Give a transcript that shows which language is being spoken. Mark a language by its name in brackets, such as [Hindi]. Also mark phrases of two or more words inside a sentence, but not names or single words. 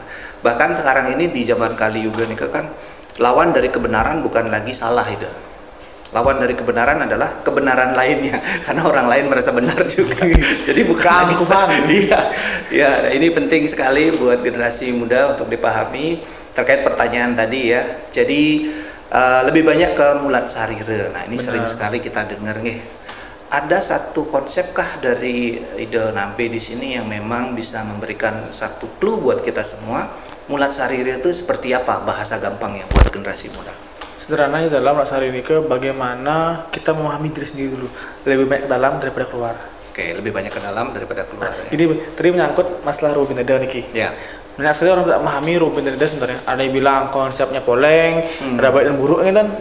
[Indonesian] Bahkan sekarang ini di zaman Kali Yuga nih kan, lawan dari kebenaran bukan lagi salah itu. Lawan dari kebenaran adalah kebenaran lainnya, karena orang lain merasa benar juga. Jadi bukan lagi Keangkuhan. Iya, ya, ini penting sekali buat generasi muda untuk dipahami terkait pertanyaan tadi ya. Jadi lebih banyak ke mulat sarire. Nah, ini Benar. sering sekali kita dengar nih. Ada satu konsepkah dari Ide Nampe di sini yang memang bisa memberikan satu clue buat kita semua? Mulat sarire itu seperti apa, bahasa gampangnya buat generasi muda? Sederhananya dalam rasa ini ke bagaimana kita memahami diri sendiri dulu, lebih banyak ke dalam daripada keluar. Oke, lebih banyak ke dalam daripada keluar. Ya. Ini tadi menyangkut masalah Ruo Binedo niki. Ya. Banyak sekali orang tidak memahami Ruo Binedo sebenarnya. Ada yang bilang konsepnya poleng, ada baik dan buruk gitu kan.